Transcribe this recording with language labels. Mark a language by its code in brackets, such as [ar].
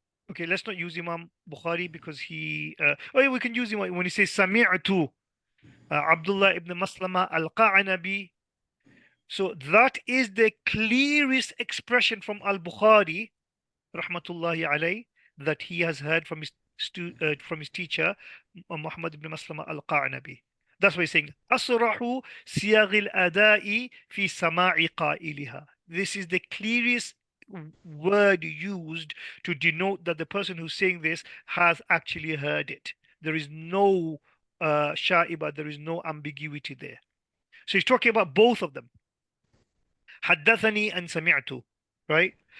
[en] Okay, let's not use Imam Bukhari because he. Oh, yeah, we can use him when he says Sami'tu Abdullah ibn Maslama al-Qa'nabi. So that is the clearest expression from al-Bukhari, rahmatullahi alayh, that he has heard from his teacher, Muhammad ibn Maslama al-Qa'nabi. That's why he's saying, [ar] أصرح سياغ الأداء في سماع قائلها. [en] This is the clearest word used to denote that the person who's saying this has actually heard it. There is no sha'iba, there is no ambiguity there. So he's talking about both of them. حدثني and سمعت, right?